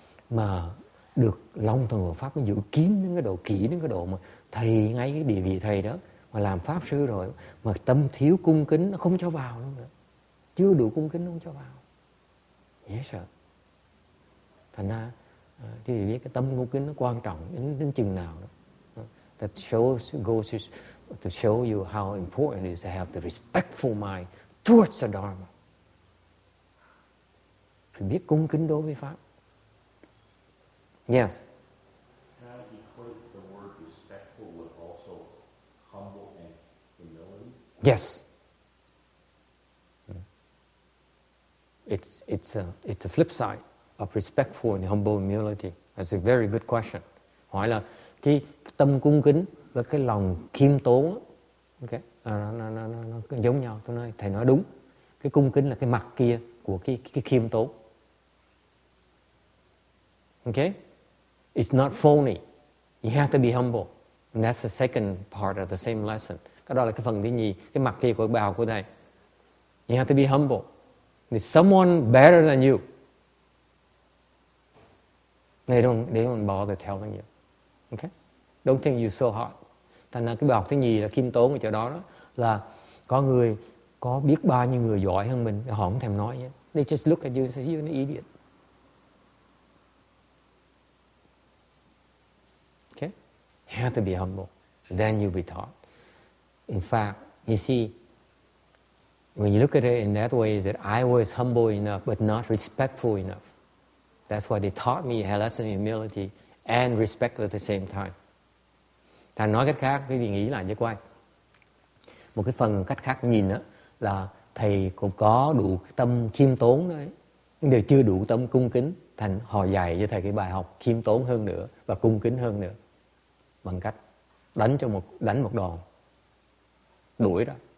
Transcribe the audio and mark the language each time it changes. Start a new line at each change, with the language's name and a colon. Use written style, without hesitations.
Vietnamese: Mà được Long Thần Hộ Pháp nó giữ kín đến cái độ kỹ, đến cái độ mà thầy, ngay cái địa vị thầy đó, mà làm Pháp sư rồi, mà tâm thiếu cung kính nó không cho vào luôn nữa. Chưa đủ cung kính nó không cho vào. Dễ sợ. Thành ra, quý vị biết cái tâm cung kính nó quan trọng đến chừng nào đó.
English: That goes to show you how important it is to have the respectful mind towards the Dharma.
Vietnamese: Phải biết cung kính đối với Pháp.
English: Yes. Can I equate the word respectful with also humble and humility? Yes. it's the flip side of respectful and humble humility. That's a very good question.
Vietnamese: Hỏi là cái tâm cung kính và cái lòng khiêm tốn, okay, nó giống nhau. Tôi nói thầy nói đúng. Cái cung kính là cái mặt kia của cái khiêm tốn.
English: Okay? It's not phony. You have to be humble. And that's the second part of the same lesson.
Vietnamese: Cái đó là cái phần thứ nhì, cái mặt kia của bài học của thầy.
English: You have to be humble. There's someone better than you. They don't bother telling you. Okay? Don't think you're so hot.
Vietnamese: Thành ra cái bài học thứ nhì là khiêm tốn ở chỗ đó, là có biết bao nhiêu người giỏi hơn mình, họ không thèm nói nhé.
English: They just look at you and say you're an idiot. Okay? You have to be humble. Then you'll be taught. In fact, you see, when you look at it in that way, is that I was humble enough but not respectful enough. That's why they taught me a lesson in humility and respect at the same time.
Vietnamese: Thành nói cách khác, quý vị nghĩ lại cho coi. Một cái phần cách khác nhìn đó là thầy cũng có đủ tâm khiêm tốn đấy, nhưng đều chưa đủ tâm cung kính. Thành họ dạy cho thầy cái bài học khiêm tốn hơn nữa và cung kính hơn nữa, bằng cách đánh một đòn, đuổi ra.